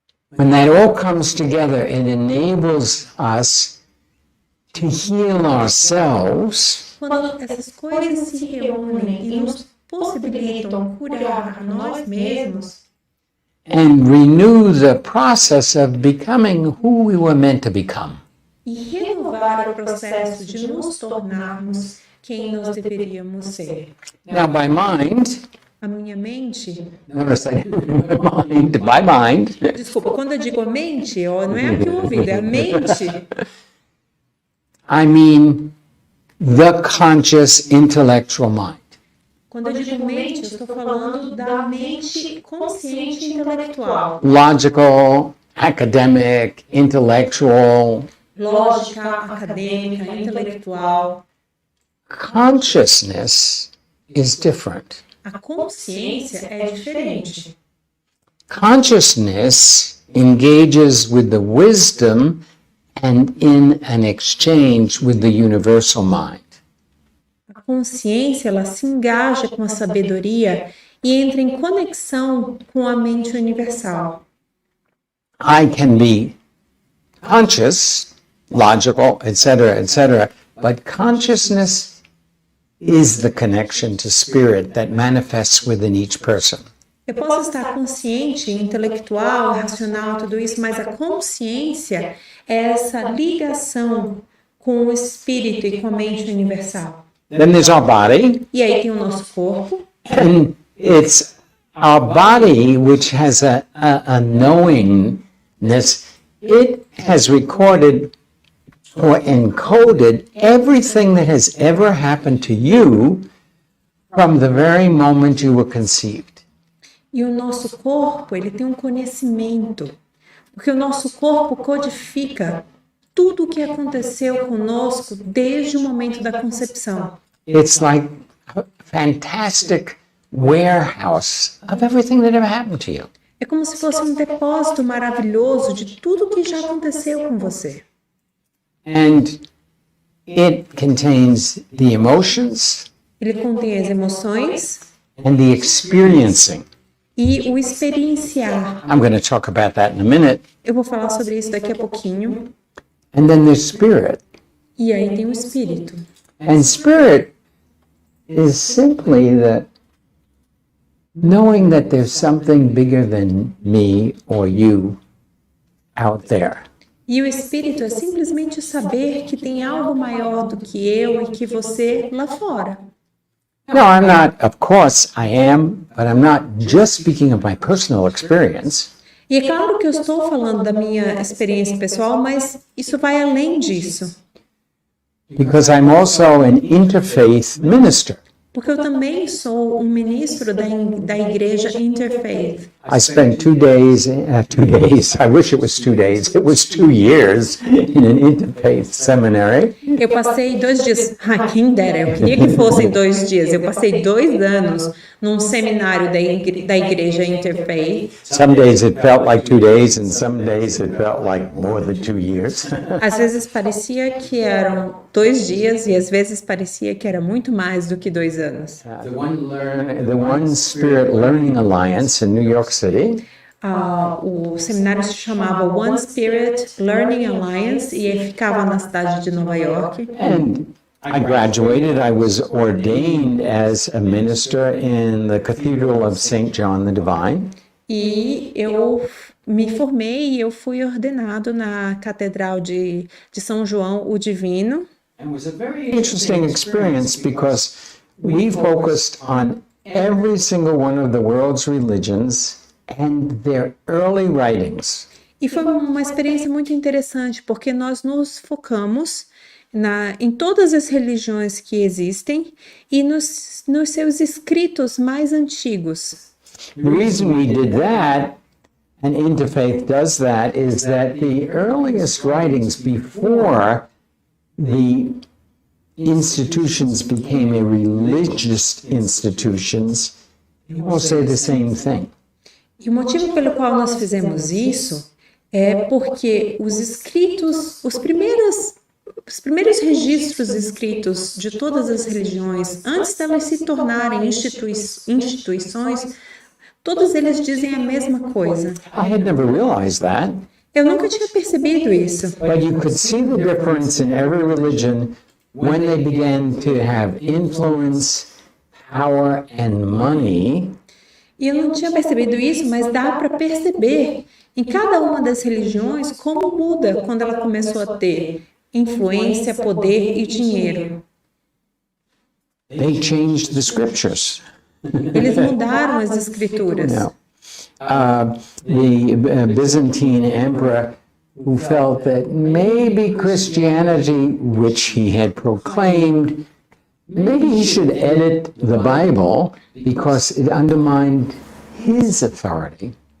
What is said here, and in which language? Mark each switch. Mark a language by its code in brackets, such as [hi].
[en] When that all comes together, it enables us to heal ourselves. [pt] Quando essas coisas se reúnem e nos possibilitam curar a nós mesmos [en] And renew the process of becoming who we were meant to become. [pt] e renovar o processo de nos tornarmos quem nós deveríamos ser. [en] Now, by mind, [pt] A minha mente, [en] notice I mind, by mind, [pt] desculpa, quando eu digo a mente, não é aqui o ouvido, é a mente. [en] I mean the conscious intellectual mind. [pt] Quando eu digo mente, eu estou falando da mente consciente e intelectual. [en] Logical, academic, intellectual. [pt] Lógica, acadêmica, intelectual. [en] Consciousness is different. [pt] A consciência é diferente. [en] Consciousness engages with the wisdom and in an exchange with the universal mind. [pt] A consciência, ela se engaja com a sabedoria e entra em conexão com a mente universal. [en] I can be conscious, logical, etc., but consciousness is the connection to spirit that manifests within each person. [pt] Eu posso estar consciente, intelectual, racional, tudo isso, mas a consciência é essa ligação com o espírito e com a mente universal. [en] Then there's our body, [pt] E aí tem o nosso corpo, [en] and it's our body which has a knowingness. It has recorded or encoded everything that has ever happened to you from the very moment you were conceived. [pt] e o nosso corpo, ele tem um conhecimento, porque o nosso corpo codifica tudo o que aconteceu conosco desde o momento da concepção. [en] It's like a fantastic warehouse of everything that ever happened to you. [pt] É como se fosse um depósito maravilhoso de tudo que já aconteceu com você. [en] And it contains the emotions [pt] Ele contém as emoções [en] and the experiencing. [pt] e o experienciar. [en] I'm going to talk about that in a minute. [pt] Eu vou falar sobre isso daqui a pouquinho. [en] And then there's spirit. [pt] E aí tem o espírito. [en] And spirit is simply that knowing that there's something bigger than me or you out there. [pt] E o espírito é simplesmente saber que tem algo maior do que eu e que você lá fora. [en] No, I'm not, of course I am, but I'm not just speaking of my personal experience. [pt] E é claro que eu estou falando da minha experiência pessoal, mas isso vai além disso. [en] Because I'm also an interfaith minister. [pt] Porque eu também sou um ministro da igreja Interfaith. [en] I spent 2 days, I wish it was 2 days, it was 2 years in an interfaith seminary. [pt] Eu passei 2 dias, quem dera, eu queria que fossem 2 dias. Eu passei 2 anos num seminário da igreja Interfaith. [en] Some days it felt like 2 days and some days it felt like more than 2 years. [pt] Às vezes parecia que eram 2 dias e às vezes parecia que era muito mais do que 2 anos. [en] The One Spirit Learning Alliance in New York City [pt] O seminário se chamava One Spirit Learning Alliance e ele ficava na cidade de Nova York. [en] And I graduated. I was ordained as a minister in the Cathedral of St. John the Divine. [pt] E eu me formei e eu fui ordenado na Catedral de São João o Divino. [en] It was a very interesting experience because we focused on every single one of the world's religions and their early writings. [pt] E foi uma experiência muito interessante, porque nós nos focamos em todas as religiões que existem e nos seus escritos mais antigos. [en] The reason we did that, and Interfaith does that, is that the earliest writings before the institutions became a religious institutions, will say the same thing. [pt] E o motivo pelo qual nós fizemos isso é porque os escritos, os primeiros registros escritos de todas as religiões, antes delas se tornarem instituições, todos eles dizem a mesma coisa. [en] I had never realized that. [pt] Eu nunca tinha percebido isso. [en] But you could see the difference in every religion when they began to have influence, power, and money. [pt] E eu não tinha percebido isso, mas dá para perceber em cada uma das religiões como muda quando ela começou a ter influência, poder e dinheiro. [en] They changed the scriptures. [pt] Eles mudaram as escrituras. [en] The Byzantine emperor, who felt that maybe Christianity, which he had proclaimed, maybe he should edit the Bible because it undermined his authority.